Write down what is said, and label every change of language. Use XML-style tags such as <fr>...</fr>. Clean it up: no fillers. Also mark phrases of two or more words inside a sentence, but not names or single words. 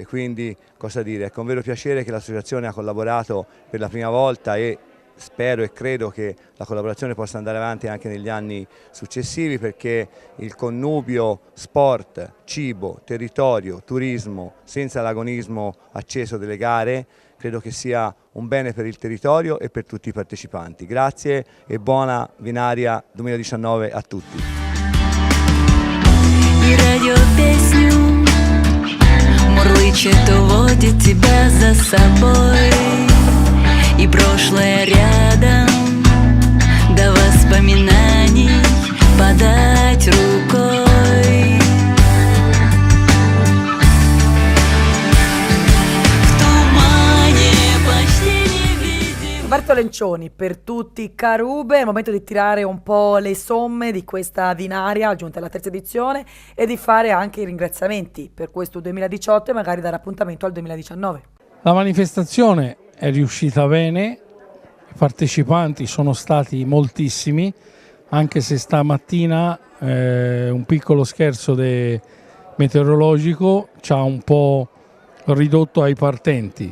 <it>Quindi cosa dire, è con vero piacere che l'associazione ha collaborato per la prima volta e spero e credo che la collaborazione possa andare avanti anche negli anni successivi, perché il connubio sport, cibo, territorio, turismo senza l'agonismo acceso delle gare credo che sia un bene per il territorio e per tutti i partecipanti. Grazie e buona Vinaria 2019 a tutti.</it> <ru>Мурлычет, уводит тебя за собой, и прошлое рядом, до воспоминаний подать рукой. В тумане почти невидим.</ru> <it>Roberto Lencioni, per tutti Carube, è il momento di tirare un po' le somme di questa Vinaria giunta alla terza edizione e di fare anche i ringraziamenti per questo 2018 e magari dare appuntamento al 2019. La manifestazione è riuscita bene, i partecipanti sono stati moltissimi, anche se stamattina un piccolo scherzo meteorologico ci ha un po' ridotto ai partenti.</it>